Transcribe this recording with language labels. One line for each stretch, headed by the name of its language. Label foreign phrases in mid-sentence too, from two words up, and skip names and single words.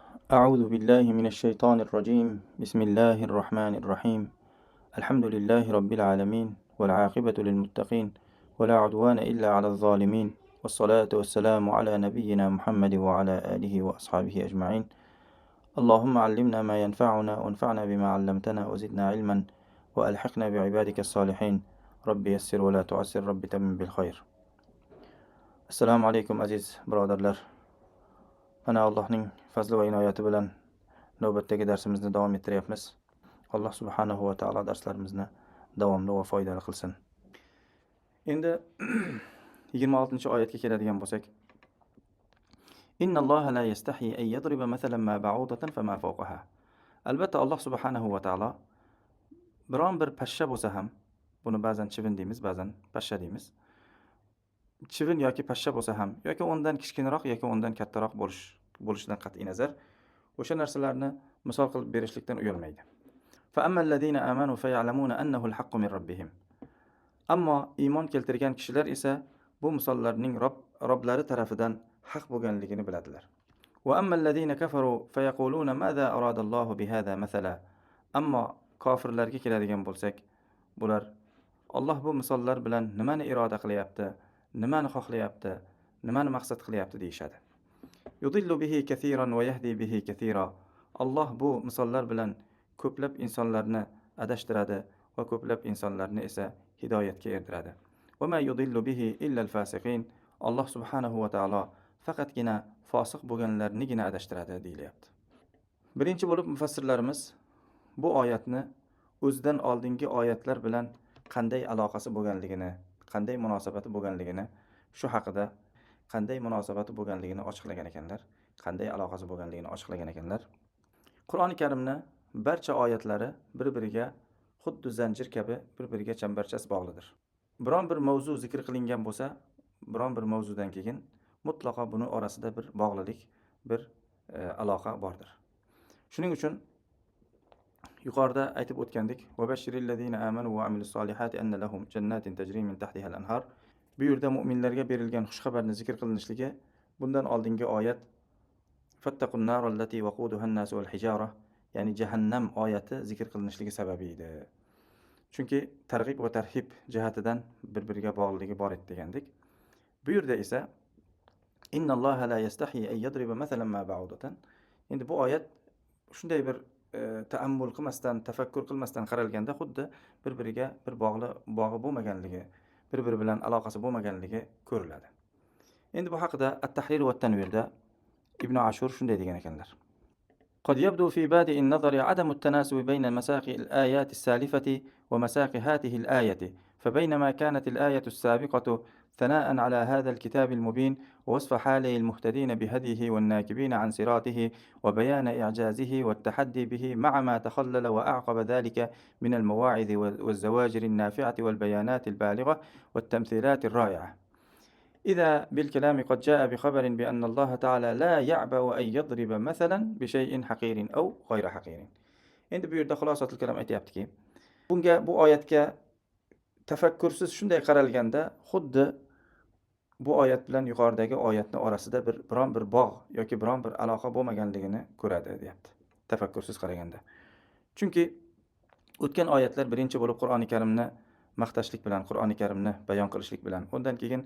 Arabic: أعوذ بالله من الشيطان الرجيم بسم الله الرحمن الرحيم الحمد لله رب العالمين والعاقبة للمتقين ولا عدوان إلا على الظالمين والصلاة والسلام على نبينا محمد وعلى آله وأصحابه أجمعين اللهم علمنا ما ينفعنا وانفعنا بما علمتنا وزدنا علما وألحقنا بعبادك الصالحين رب يسر ولا تعسر رب تمم بالخير. السلام عليكم
Uzbek: aziz birodarlar. Ana Allohning fazli va inoyati bilan navbatdagi darsimizni davom ettiryapmiz. Alloh
Arabic: سبحانه وتعالى
Uzbek: darslarimizni davomli va foydali qilsin. Endi 26-oyatga keladigan bo'lsak,
Arabic: إن الله لا يستحيي أن يضرب مثلا ما بعوضة فما فوقها.
Uzbek: Albatta Alloh
Arabic: سبحانه وتعالى
Uzbek: biron bir pashsha bo'lsa ham, buni ba'zan chivin deymiz, ba'zan pashsha deymiz. Chivin yoki pashsha bo'lsa ham, yoki undan kichkinaroq yoki undan kattaroq bo'lishidan qat'iy nazar, o'sha narsalarni misol qilib berishlikdan uyalmaydi.
Arabic: فأما الذين آمنوا فيعلمون أنه الحق من ربهم.
Uzbek: Ammo iymon keltirgan kishilar esa bu misollarning Robblari tarafidan haq bo'lganligini biladilar.
Arabic: وأما الذين كفروا فيقولون ماذا أراد الله بهذا مثلا.
Uzbek: Ammo kofirlarga keladigan bo'lsak, bular Alloh bu misollar bilan nimani iroda qilyapti, nimani xohlayapti, nimani maqsad qilyapti deyshadi.
Arabic: يضل به كثيرا ويهدي به كثيرا.
Uzbek: Alloh bu misollar bilan ko'plab insonlarni adashtiradi va ko'plab insonlarni esa hidoyatga erdiradi.
Arabic: وما يضل به إلا الفاسقين.
Uzbek: Alloh
Arabic: سبحانه وتعالى
Uzbek: faqatgina fosiq bo'lganlarnigina adashtiradi deyilyapti. Birinchi bo'lib mufassirlarimiz bu oyatni o'zidan oldingi oyatlar bilan qanday aloqasi bo'lganligini, qanday munosabati bo'lganligini, shu haqida qanday munosabati bo'lganligini ochiqlagan ekanlar, qanday aloqasi bo'lganligini ochiqlagan ekanlar. Qur'oni Karimni barcha oyatlari bir-biriga xuddi zanjir kabi bir-biriga chambarchas bog'lidir. Biron bir mavzu zikr qilingan bo'lsa, biron bir mavzudan keyin mutlaqo buni orasida bir bog'lilik, bir aloqa bordir. Shuning uchun yuqorida aytib o'tgandik,
Arabic: وبشر الذين آمنوا وعملوا الصالحات أن لهم جنات تجري من تحتها الأنهار.
Uzbek: Bu yerda mu'minlarga berilgan xushxabarni zikr qilinishligi bundan oldingi oyat
Arabic: فاتقوا النار التي وقودها الناس والحجارة,
Uzbek: ya'ni jahannam oyati zikr qilinishligi sababi edi. Chunki targ'ib va tarhib jihatidan bir-biriga bog'ligi bor edi degandik. Bu yerda esa
Arabic: إن الله لا يستحيي أن يضرب مثلا ما بعوضة.
Uzbek: Endi bu oyat shunday bir taammul qilmasdan, tafakkur qilmasdan qaralganda xuddi bir-biriga bir bog'i bo'lmaganligi, bir-biri bilan aloqasi bo'lmaganligi ko'riladi. Endi bu haqida At-Tahrir va At-Tanvirda Ibn Ashur shunday degan ekanlar.
Arabic: قد يبدو في بادئ النظر عدم التناسب بين مساق الآيات السالفة ومساق هذه الآية، فبينما كانت الآية السابقة ثناء على هذا الكتاب المبين ووصف حاله المهتدين بهديه والناكبين عن صراطه وبيان إعجازه والتحدي به مع ما تخلل وأعقب ذلك من المواعظ والزواجر النافعة والبيانات البالغة والتمثيلات الرائعة، إذا بالكلام قد جاء بخبر بأن الله تعالى لا يعبأ أن يضرب مثلا بشيء حقير أو غير حقير.
Uzbek: Endi bu yerda
Arabic: خلاصة الكلام
Uzbek: aytayaptiki, bu oyatga tafakkursiz shunday qaralganda, xuddi bu oyat bilan yuqoridagi oyatning orasida biron bir bog' yoki biron bir aloqa bo'lmaganligini ko'radi, deyapti. Tafakkursiz qaraganda. Chunki o'tgan oyatlar birinchi bo'lib Qur'oni Karimni maqtashlik bilan, Qur'oni Karimni bayon qilishlik bilan, undan keyin